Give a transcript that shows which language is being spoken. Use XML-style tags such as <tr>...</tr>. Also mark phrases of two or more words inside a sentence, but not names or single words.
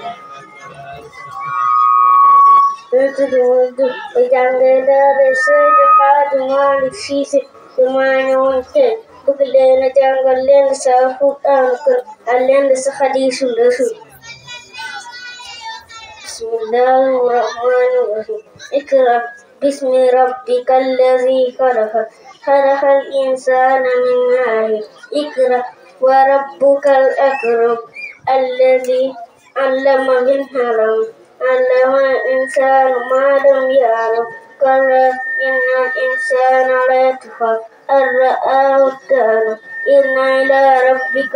<wo>jànge daara Seydi Xaaji Maalik Siise dama ñëwoon tey bëgg leen a jàngal leen sa</wo> <ar>القرآن الكريم</ar> <wo>ak leen sa</wo> <ar>حديث الرسول. بسم الله الرحمن الرحيم. Iqra باسم ربك الذي خلق خلق الإنسان من علق اقرأ وربك الأكرم الذي علم بالقلم علم الإنسان ما لم يعلم كلا إن الإنسان ليطغى أن رآه استغنى إن إلى ربك</ar>